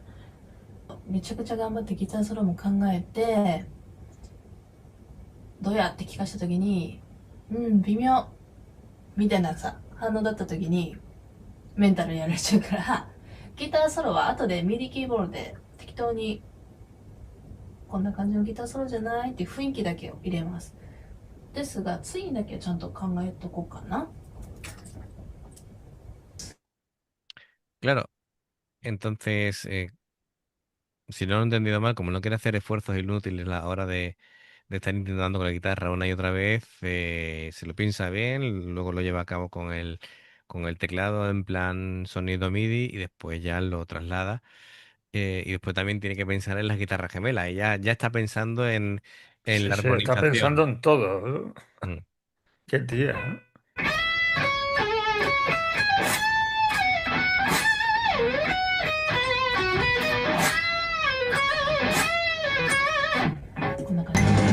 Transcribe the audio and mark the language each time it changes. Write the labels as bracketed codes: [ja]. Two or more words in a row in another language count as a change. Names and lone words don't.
[ja] めちゃくちゃ頑張ってギターソロも考えてどうやって聞かした時に微妙みたいなさ反応だった時にメンタルやられちゃうからギターソロは後でミディキーボードで適当にこんな感じのギターソロじゃないっていう雰囲気だけを入れます。ですがツインだけはちゃんと考えとこうかな。 [es] Claro, entonces, si no lo he entendido mal, como no quiere hacer esfuerzos inútiles a la hora de estar intentando con la guitarra una y otra vez, se lo piensa bien, luego lo lleva a cabo con el teclado en plan sonido MIDI y después ya lo traslada. Y después también tiene que pensar en las guitarras gemelas. Ella ya está pensando en Sí, la sí, está pensando armonización. en todo. Mm. Qué tía, ¿eh? [ja] こんな感じ。